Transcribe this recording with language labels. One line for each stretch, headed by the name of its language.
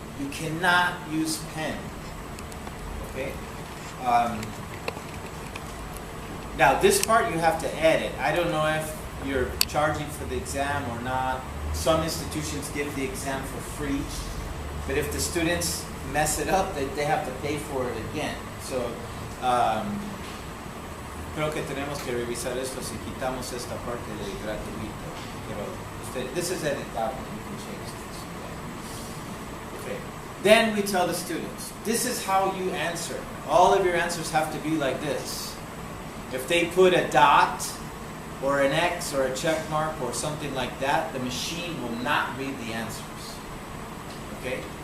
English: You cannot use pen. Okay? Now this part you have to edit. I don't know if you're charging for the exam or not. Some institutions give the exam for free, but if the students mess it up, they have to pay for it again.
Spanish: So, creo que tenemos que revisar esto si quitamos esta parte de gratuito.
English: Pero this is editable, you can change this. Okay. Then we tell the students, this is how you answer. All of your answers have to be like this. If they put a dot, or an X or a check mark or something like that, the machine will not read the answers. Okay?